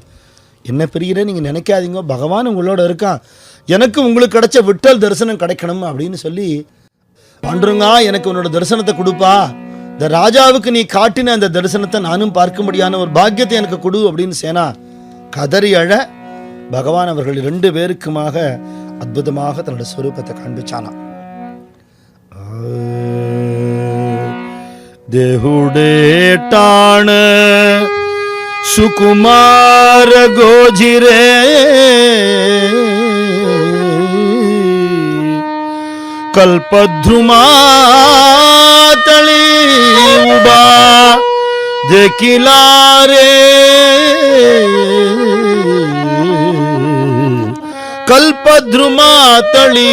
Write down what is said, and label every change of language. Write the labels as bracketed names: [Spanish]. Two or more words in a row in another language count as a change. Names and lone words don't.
[Tamil] என்ன பிரிகிறேன் நீங்கள் நினைக்காதீங்க, பகவான் உங்களோட இருக்கான், எனக்கு உங்களுக்கு கிடைச்ச விட்டல் தரிசனம் கிடைக்கணும் அப்படின்னு சொல்லி, பாண்டுரங்கா எனக்கு உன்னோட தரிசனத்தை கொடுப்பா, இந்த ராஜாவுக்கு நீ காட்டின அந்த தரிசனத்தை நானும் பார்க்கும்படியான ஒரு பாக்கியத்தை எனக்கு கொடு அப்படின்னு சேனா கதறி அழ பகவான் அவர்கள் 2 பேருக்குமாக அற்புதமாக தன்னோட ஸ்வரூபத்தை காண்பிச்சானா. [Marathi] देहुडे टाण सुकुमार गोजिरे कल्पद्रुमा तळी उभा देखिला रे कल्पद्रुमा तळी